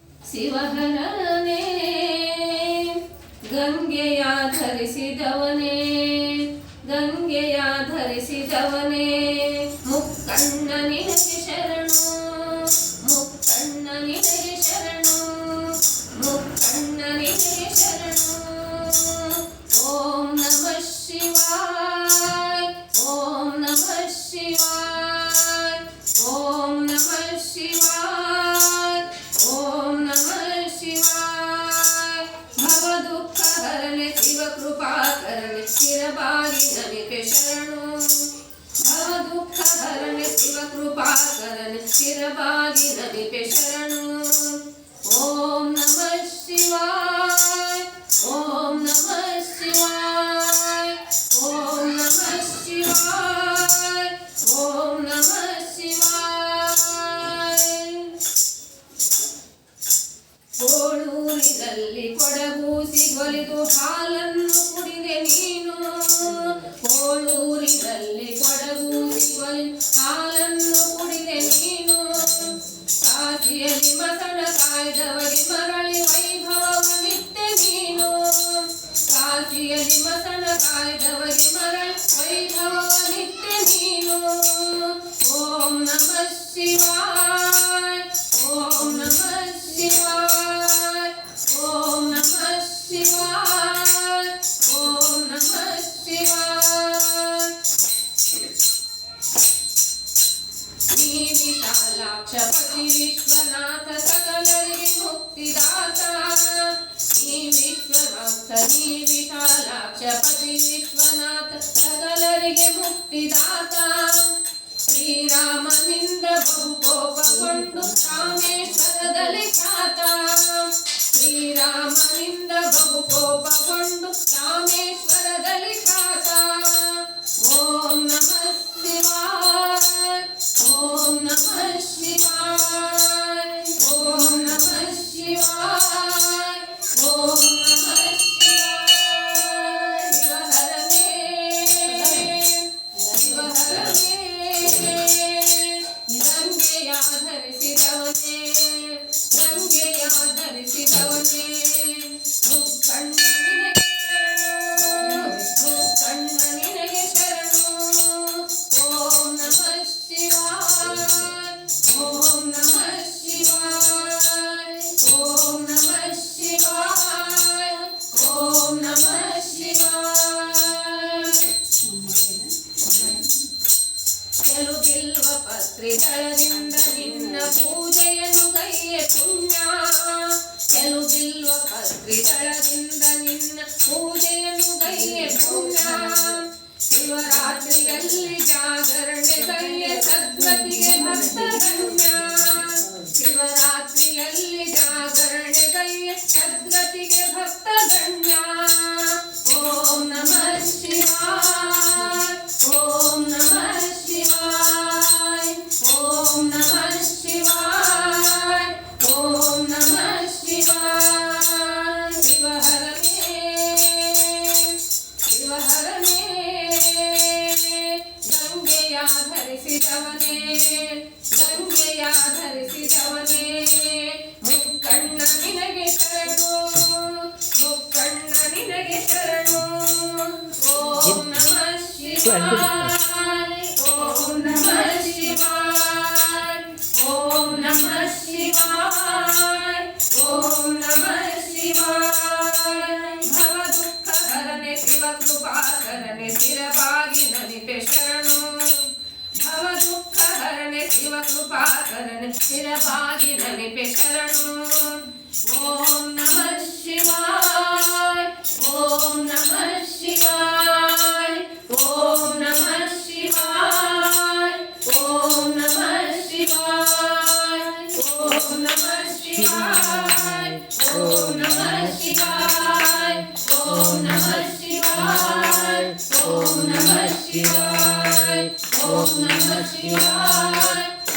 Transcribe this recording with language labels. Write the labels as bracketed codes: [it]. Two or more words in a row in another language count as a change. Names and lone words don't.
[kn] ಶಿವಹರನೇ ಗಂಗೆಯ ಧರಿಸಿದವನೇ ಗಂಗೆಯ ಧರಿಸಿದವನೇ ಮುಕ್ಕಣ್ಣ ನಿನಗೆ ಶರಣು ಮುಕ್ಕಣ್ಣ ನಿನಗೆ ಶರಣು ಮುಕ್ಕಣ್ಣ ನಿನಗೆ [sa] ಶರಣು ಓಂ ನಮಃ ಶಿವಾಯ ಓಂ ನಮಃ ಶಿವಾಯ ಓಂ ನಮಃ ಶಿವಾಯ ಓಂ ನಮಃ ಶಿವಾಯ [kn] ಭವ ದುಃಖ ಹರನೆ ಶಿವ ಕೃಪಾಕರನೆ ಚಿರಬಾಗಿ ನಮಿಗೆ ಶರಣು ಭವ ದುಃಖ ಹರನೆ ಶಿವ ಕೃಪಾಕರನೆ ಚಿರಬಾಗಿ ನಮಿಗೆ ಶರಣು [sa] ಓಂ ನಮಃ ಶಿವಾಯ ಓಂ ನಮಃ ಶಿವಾಯ ಓಂ ನಮಃ ಶಿವಾಯ ಓಂ ನಮಃ ಶಿವಾಯ [kn] ಕೋಳೂರಿನಲ್ಲಿ ಕೊಡಗೂಸಿ ಗೊಲಿದು ಹಾಲನ್ನು ಕುಡಿದೆ ನೀನು ಕೋಳೂರಿನಲ್ಲಿ ಕೊಡಗೂಸಿ ಗೊಲಿದು ಹಾಲನ್ನು ಕುಡಿದೆ ನೀನು ಕಾಶಿಯಲ್ಲಿ ಮಸಣ ಕಾಯ್ದವಗೆ ಮರಳಿ ವೈಭವವನ್ನಿತ್ತೆ ನೀನು ಕಾಶಿಯಲ್ಲಿ ಮಸಣ ಕಾಯ್ದವಗೆ ಮರಳಿ ವೈಭವವನ್ನಿತ್ತೆ ನೀನು [sa] ಓಂ ನಮಃ ಶಿವಾಯ ಓಂ ನಮಃ ಶಿವಾಯ ಓಂ ನಮಃ ಶಿವಾಯ ಓಂ ನಮಃ ಶಿವಾಯ [kn] ನೀ ವಿಶಾಲಾಕ್ಷಪತಿ ವಿಶ್ವನಾಥ ಸಕಲರಿಗೆ ಮುಕ್ತಿದಾತ ನೀ ವಿಶ್ವನಾಥ ನೀ ವಿಶಾಲಾಕ್ಷಪತಿ ವಿಶ್ವನಾಥ ಸಕಲರಿಗೆ ಮುಕ್ತಿದಾತ ಶ್ರೀರಾಮನಿಂದ ಬಹುಕೋಪಗೊಂಡು ರಾಮೇಶ್ವರದಲ್ಲಿ ಖ್ಯಾತ ಶ್ರೀರಾಮನಿಂದ ಬಹುಕೋಪಗೊಂಡು ರಾಮೇಶ್ವರದಲ್ಲಿ ಖ್ಯಾತ [sa] ಓಂ ನಮಃ ಶಿವಾಯ ಓಂ ನಮಃ ಶಿವಾಯ ಓಂ ನಮಃ ಶಿವಾಯ ಓಂ ನಮಃ ಶಿವಾಯ ಶಿವಹರನೇ [kn] ಶಿವಹರನೇ ಗಂಗೆಯ ಧರಿಸಿದವನೇ ಗಂಗೆಯ ಧರಿಸಿದವನೇ ಮುಕ್ಕಣ್ಣ ನಿನಗೆ ಶರಣು ಮುಕ್ಕಣ್ಣ ನಿನಗೆ ಶರಣು [sa] ಓಂ ನಮಃ ಶಿವಾಯ ಓಂ ನಮಃ ಶಿವಾಯ ಓಂ ನಮಃ ಶಿವಾಯ ಓಂ ನಮಃ ಶಿವಾಯ [kn] ಕೆಲುಬಿಲ್ವ ಪತ್ರಿ ದಳದಿಂದ ನಿನ್ನ ಪೂಜೆಯನ್ನು ಕೈಯೆ ಪುಣ್ಯ ಕೆಲುಬಿಲ್ವ ಪತ್ರಿ ದಳದಿಂದ ನಿನ್ನ ಪೂಜೆಯನ್ನು ಕೈಯೆ ಪುಣ್ಯ ಶಿವರಾತ್ರಿಯಲ್ಲಿ ಜಾಗರಣೆ ಕೈಯೆ ಸದ್ಗತಿಗೆ ಭಕ್ತಗಣ್ಯ ಶಿವರಾತ್ರಿಯಲ್ಲಿ ಜಾಗರಣೆ ಕೈಯೆ ಸದ್ಗತಿಗೆ ಭಕ್ತಗಣ್ಯ [sa] ಓಂ ನಮಃ ಶಿವಾಯ ಓಂ ನಮಃ ಶಿವಾಯ ಓಂ ನಮಃ ಶಿವಾಯ ಓಂ ನಮಃ ಶಿವಾಯ ಶಿವಹರನೇ [kn] ಶಿವಹರನೇ ಗಂಗೆಯ ಧರಿಸಿದವನೇ ಗಂಗೆಯ ಧರಿಸಿದವನೇ ಮುಕ್ಕಣ್ಣ ನಿನಗೆ ಶರಣು ಮುಕ್ಕಣ್ಣ ನಿನಗೆ ಶರಣು [sa] ಓಂ ನಮಃ ಶಿವಾಯ ಓಂ ನಮಃ ಶಿವಾಯ ಓಂ ನಮಃ ಶಿವಾಯ ಓಂ ನಮಃ ಶಿವಾಯ [kn] ಭವ ದುಃಖ ಹರನೆ ಶಿವ ಕೃಪಾಕರನೆ ಸ್ಥಿರವಾಗಿ ನನಿಪೆ ಶರಣು ಭವ ದುಃಖ ಹರನೆ ಶಿವ ಕೃಪಾಕರನೆ ಸ್ಥಿರವಾಗಿ ನನಿಪೆ ಶರಣು [sa] ಓಂ ನಮಃ ಶಿವಾಯ ಓಂ ನಮಃ ಶಿವಾಯ ಓಂ ನಮಃ ಶಿವಾಯ ಓಂ ನಮಃ ಶಿವಾಯ ಓಂ ನಮಃ ಶಿವಾಯ ಓಂ ನಮಃ ಶಿವಾಯ ಓಂ ನಮಃ ಶಿವಾಯ ಓಂ ನಮಃ ಶಿವಾಯ ಓಂ ನಮಃ ಶಿವಾಯ